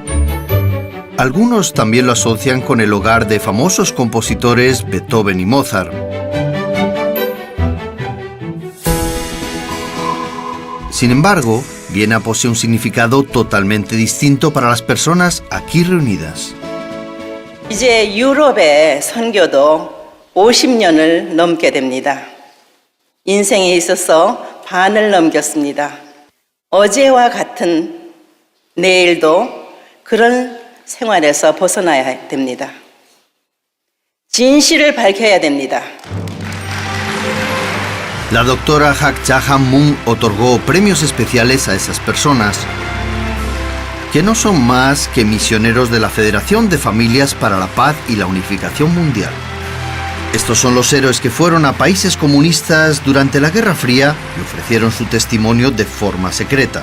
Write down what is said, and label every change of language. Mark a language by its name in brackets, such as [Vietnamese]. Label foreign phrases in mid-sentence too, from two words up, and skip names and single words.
[Spanish] Algunos también lo asocian con el hogar de famosos compositores Beethoven y Mozart. Sin embargo, Viena posee un significado totalmente distinto para las personas aquí reunidas. [Korean] 이제 유럽의 선교도 50년을 넘게 됩니다. 인생에 있어서 반을 넘겼습니다. 어제와 같은 내일도 그런 생활에서 벗어나야 됩니다. 진실을 밝혀야 됩니다. [Spanish] La doctora Hak Ja-han Moon otorgó premios especiales a esas personas, que no son más que misioneros de la Federación de Familias para la Paz y la Unificación Mundial. Estos son los héroes que fueron a países comunistas durante la Guerra Fría y ofrecieron su testimonio de forma secreta.